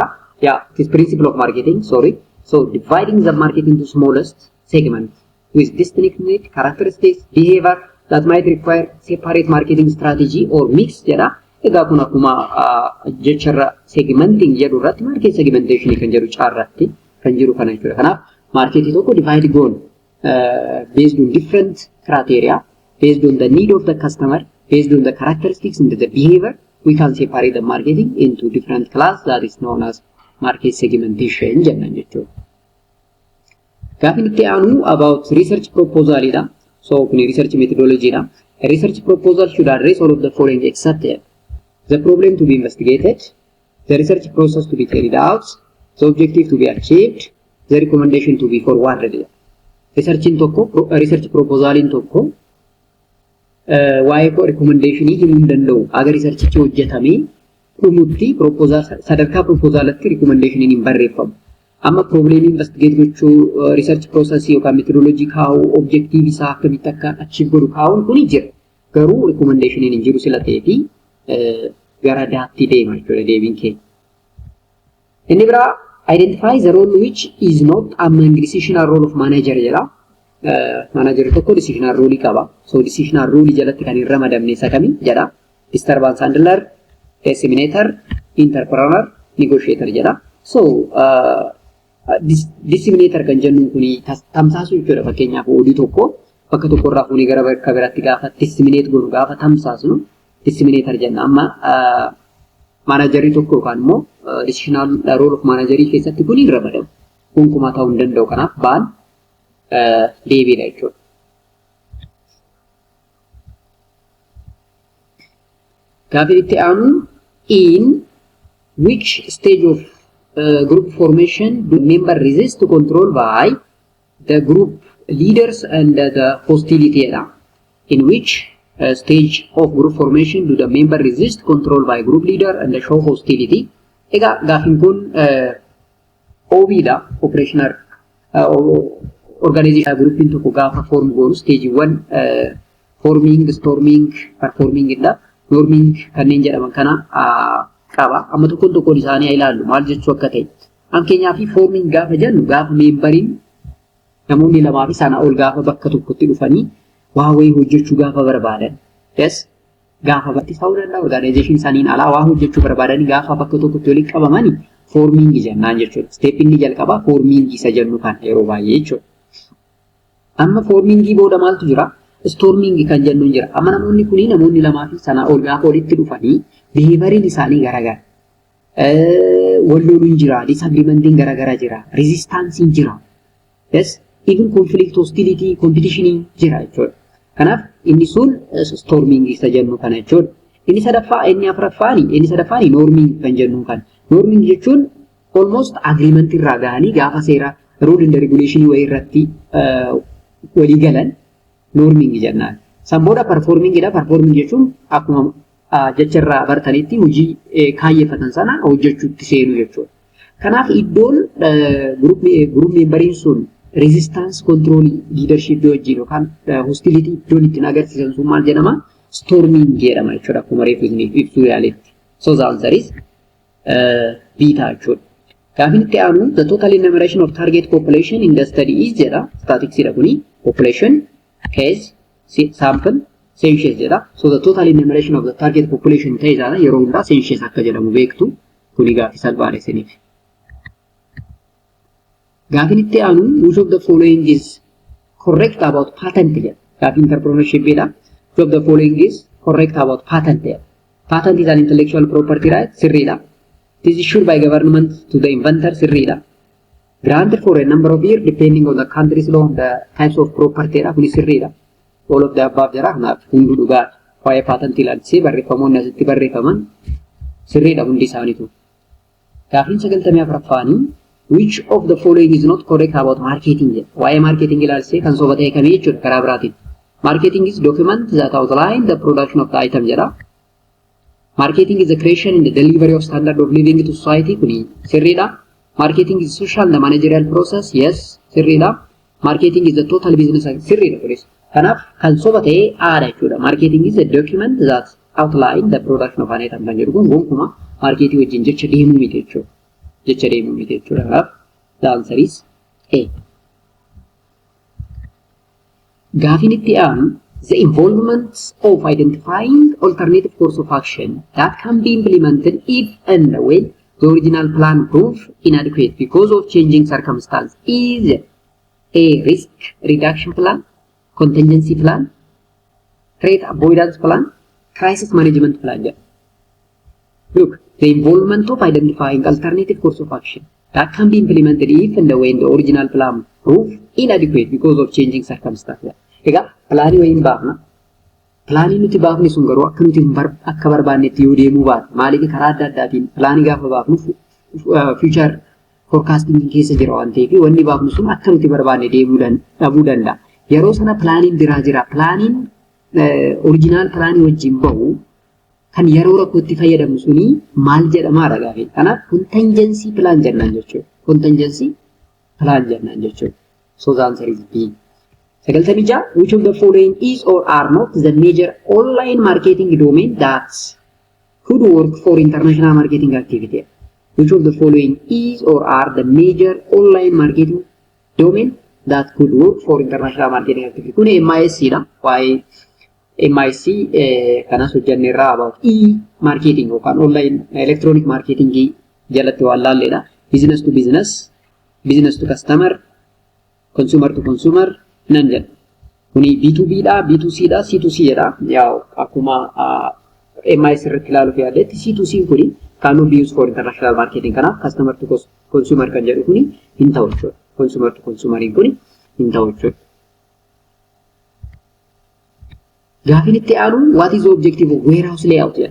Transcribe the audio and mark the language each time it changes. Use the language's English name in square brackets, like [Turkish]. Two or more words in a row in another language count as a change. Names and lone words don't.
[English] Yeah, it is principle of marketing, sorry. So dividing the market into smallest segments with distinct need, characteristics, behavior that might require separate marketing strategy or mix jedha. [Oromo] Egaa kun akkuma jecharra segmenting jedhu irratti [English] market segmentation [Oromo] kan jedhu caarratti kan jiru kana jechuudha. Kanaaf marketii tokko [English] divide goon based on different criteria, based on the need of the customer, based on the characteristics and the behavior, we can separate the marketing into different class that is known as market segmentation [Oromo] jennan jechuudha. Gaafin itti aanu about [English] research proposal [Oromo] idha. So kun [English] research methodology dha. A research proposal should address all of the following except the problem to be investigated, the research process to be carried out, the objective to be achieved, the recommendation to be forwarded. Research proposal [Oromo] in tokko waa'ee recommendation himuu danda'u. Aga research hojjetamee dhumutti proposal sadarkaa proposalatti recommendation hin barreeffamu. Amma problem investigate gochuu research process yookaan methodology kaa'uu objective isaa akkamitti akka achieve godhu kaa'uun kuni jira. Garuu recommendation hin jiru sila ta'eefi gara daatti deema jechuudha deebiin keenya. [English] Inni biraa identify the role which is not among decisional role of manager jedha. [Oromo] Manager tokko [English] decisional role [Oromo] qaba. So [English] decisional role [Oromo] jalatti kan hin ramadamne isa kami jedha. [English] Disturbance handler, disseminator, entrepreneur, negotiator jedha. [Oromo] So disseminator kan jennuun kuni tamsaasu jechuudha. Fakkeenyaaf oduu tokko bakka tokko irraa fuunee gara bakka biraatti gaafa disseminate godhu gaafa tamsaasnu disseminator jenna. Amma managerii tokko yookaan immoo [English] decisional role of [Oromo] managerii keessatti kun hin ramadamu. Gonkumaa ta'uu hin danda'u. Kanaaf baan deebiidha jechuudha. Gaafii itti aanu [English] in which stage of group formation do member resist to control by the group leaders [Oromo] and the hostility jedha. [English] In which stage of group formation do the member resist control by group leader and the show hostility? [Oromo] Egaa gaafiin kun OB dha, operational organization groupin tokko gaafa form goonu [English] stage 1 forming, storming, performing [Oromo] dha. Norming kanneen jedhaman kana qaba. Amma tokkoon tokkoon isaanii ilaallu maal jechuu akka ta'e. Fakkeenyaaf forming gaafa jennu gaafa memberiin namoonni lamaa fi sana ol gaafa bakka tokkotti dhufanii waa wayii hojjechuu gaafa barbaadan. Yes, gaafa bakki ta'uu danda'a organization saniin alaa waa hojjechuu barbaadan gaafa bakka tokkotti walitti qabamanii forming jennaan jechuudha. Step inni jalqabaa forming isa jennu kan yeroo baay'ee jechuudha. Amma forming booda maaltu jira? Storming kan jennu jira. Amma namoonni lamaa fi sanaa ol gaafa walitti dhufanii behavariin isaanii garagara. Walloon jira, disagreementiin garagara jira, resistance jira. [English] Yes, even conflict, hostility, competition [Oromo] jira jechuudha. Kanaaf inni sun storming isa jennu kana jechuudha. Inni sadaffaani norming kan jennu kan. Norming jechuun almost agreement irraa gahanii gaafa seera [English] rule and regulation [Oromo] wayii irratti walii galan norming jennaan. San booda performing dha. Performing jechuun akkuma jecharraa bartanitti hojii kaayeffatan sana hojjechuutti seenu jechuudha. Kanaaf iddoon group memberiin sun resistance control leadership wajjin yookaan hostility iddoon ittiin agarsiisan sun maal jedhama? Storming jedhama jechuudha. Akkuma reefu ibsuu yaaletti. [English] So the answer is beta jechuudha. [Oromo] Gaafin itti aanu [English] the total enumeration of target population in the study is jedha. Statics [Oromo] jedha kuni [English] population, case, sample, census jedha. So the total enumeration of the target population [Oromo] ta'e jala yeroo hundaa census akka jedhamu beektu kuni gaafii salphaadha isiniif. Gaafin itti aanu [English] which of the following is correct about patent jedha. [Oromo] Gaafii entrepreneurship jedha. [English] Which of the following is correct about patent jedha. Patent is an intellectual property right? [Oromo] Sirriidha. [English] It is issued by government to the inventor sirriidha. Granted for a number of years depending on the country's law and the types of property [Oromo] dha kuni sirriidha. [English] All of the above [Oromo] jira kanaaf hundi dhugaa waa'ee patent ilaalchisee barreeffamoonni asitti barreeffaman sirriidha hundi isaaniitu. Gaafiin 94ffaanii [English] which of the following is not correct about marketing jedha. [Oromo] Waa'ee marketing ilaalchisee kan soba ta'e kamii jechuudha karaa biraatiin. [English] Marketing is document that outline the production of the item jedha. Marketing is the creation and the delivery of standard of living to society [Oromo] kuni sirriidha. [English] Marketing is social and the managerial process. Yes, sirriidha. Marketing is the total business [Oromo] sirriidha kunis. Kanaaf kan soba ta'e aadha jechuudha. [English] Marketing is a document that outline the production of an item [Oromo] kan jedhu kun gonkumaa marketing wajjin jecha deemuu miti jechuudha. Jecha deemuu miti jechuudha. [English] Kanaaf the answer is A. [Oromo] Gaafin itti aanu [English] the involvement of identifying alternative course of action that can be implemented if and when the original plan proves inadequate because of changing circumstances is A. Risk reduction plan, contingency plan, threat avoidance plan, crisis management plan. Look, the involvement of identifying alternative course of action that can be implemented if and when the original plan proves inadequate because of changing circumstances. [Oromo] Egaa pilaanii wayiin baafna. Pilaanii nuti baafne sun garuu akka nuti akka barbaannetti yoo deemuu baate maaliif karaa adda addaatiin pilaanii gaafa baafnu future forecasting keessa jira waan ta'eef wanni baafnu sun akka nuti barbaanne dhabuu danda'a. Yeroo sana pilaaniin biraa jira. Pilaaniin original pilaanii wajjin bahu kan yeroo rakkootti fayyadamu suni maal jedhamaadha gaafi. Kanaaf [English] contingency plan [Oromo] jennaan jechuudha. [English] Contingency plan [Oromo] jennaan jechuudha. [English] So the answer is B. Sagaltamija, which of the following is or are not the major online marketing domain that could work for international marketing activity? Which of the following is or are the major online marketing domain that could work for international marketing activity? [Oromo] Kuni MISC dha. Why MISC kanas hojjanneerraa about e-marketing yookaan online electronic marketing jalatti waan laalleedha. [English] Business to business, business to customer, consumer to consumer [Oromo] nan jedha. Kuni B2B dha, B2C dha, C2C jedha. Yaa akkuma MIS irratti ilaaluuf yaadetti C2C kuni [English] cannot be used for international marketing. [Oromo] Kanaaf [English] customer to consumer [Oromo] kan jedhu kuni hin ta'u jechuudha. Consumer to consumer kuni hin ta'u jechuudha. Gaafin itti aanu [English] what is the objective of warehouse layout [Oromo] jedha.